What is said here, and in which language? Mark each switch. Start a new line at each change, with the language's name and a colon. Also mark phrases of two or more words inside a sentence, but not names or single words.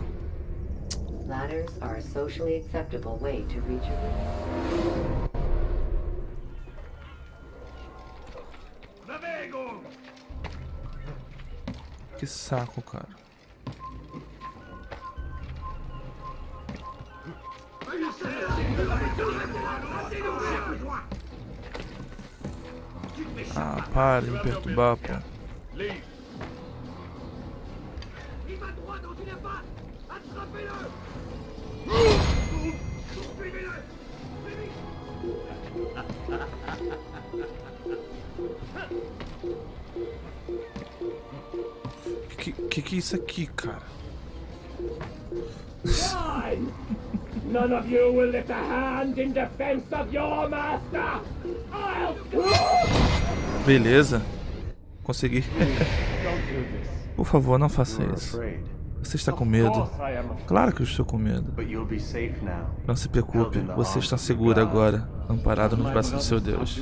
English: Ladders are a socially acceptable way to reach a room.
Portuguese: Que saco, cara. Ah, para de me perturbar, pô.
French: Il va droit dans une impasse! Attrapez-le! Suivez-le!
Portuguese: Que é isso aqui, cara?
English: None of you will lift a hand in defense of your master.
Portuguese: Beleza. Consegui. Por favor, não faça isso. Você está com medo? Claro que eu estou com medo. Não se preocupe, você está seguro agora, amparado nos braços do seu Deus.